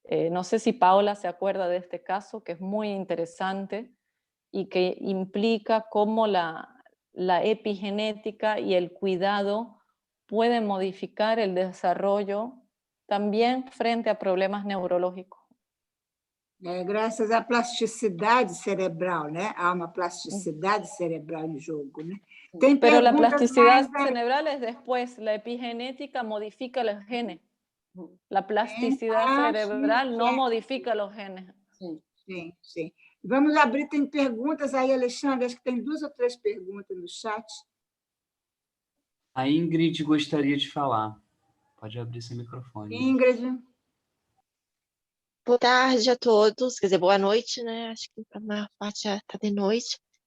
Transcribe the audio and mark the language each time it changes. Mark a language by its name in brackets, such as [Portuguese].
[Spanish] No sé si Paola se acuerda de este caso, que es muy interesante y que implica cómo la epigenética y el cuidado pueden modificar el desarrollo también frente a problemas neurológicos. [Portuguese] Graças à plasticidade cerebral, né? Há uma plasticidade cerebral em jogo, né? Tem [Spanish] Pero la [Portuguese] perguntas [Spanish] plasticidad [Portuguese] mais... [Spanish] cerebral es después, la epigenética modifica los genes. La plasticidad cerebral no modifica los genes. [Portuguese] Sim, sim. Vamos abrir, tem perguntas aí, Alexandre, acho que tem 2 ou 3 perguntas no chat. A Ingrid gostaria de falar. Pode abrir seu microfone. Ingrid. Boa tarde a todos, quer dizer, boa noite, né? Acho que a maior parte já está de noite.